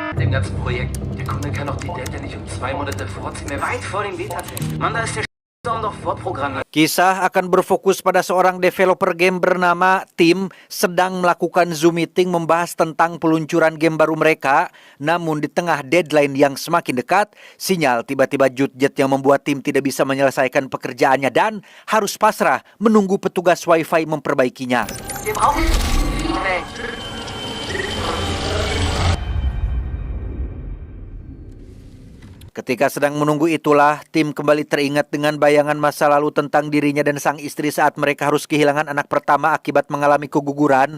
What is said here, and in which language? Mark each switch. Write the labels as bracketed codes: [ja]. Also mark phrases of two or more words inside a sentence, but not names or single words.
[de] dem ganzen Projekt. Der Kunde kann doch die Delta nicht um 2 Monate vorziehen. Weit vor dem Beta-Test. Mann, da ist der doch vorprogrammiert. [id] Kisah akan berfokus pada seorang developer game bernama Tim sedang melakukan Zoom meeting membahas tentang peluncuran game baru mereka. Namun di tengah deadline yang semakin dekat, sinyal tiba-tiba jut-jet yang membuat Tim tidak bisa menyelesaikan pekerjaannya dan harus pasrah menunggu petugas wifi memperbaikinya. [de] Wir brauchen... [id] Ketika sedang menunggu itulah, Tim kembali teringat dengan bayangan masa lalu tentang dirinya dan sang istri saat mereka harus kehilangan anak pertama akibat mengalami keguguran.